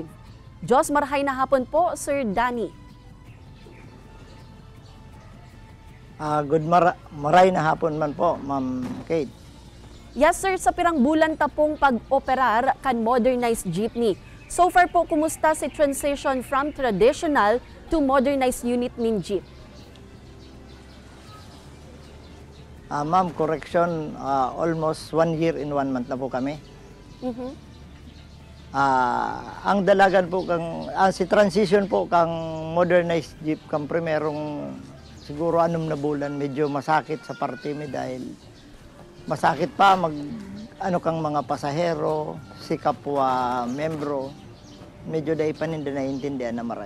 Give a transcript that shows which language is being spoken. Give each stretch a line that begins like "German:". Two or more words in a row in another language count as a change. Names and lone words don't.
Bikol: Diyos marahay na hapon po, Sir Danny. Maray na hapon man po, Ma'am Kate.
English: Yes sir,
Bikol: sa pirang bulan tapong pag-operar kan modernized jeepney.
English: So far
Bikol: po, kumusta si
English: transition from traditional to modernized unit
Bikol: nin jeep? Ma'am,
English: correction, almost 1 year in 1 month
Bikol: na po kami. Ang dalagan po si transition po kang modernized jeep kang primerong siguro 6 na bulan, medyo masakit sa parte mi dahil masakit pa kang mga pasahero, si kapwa membro, medyo dahil pa ninda naiintindihan na maray.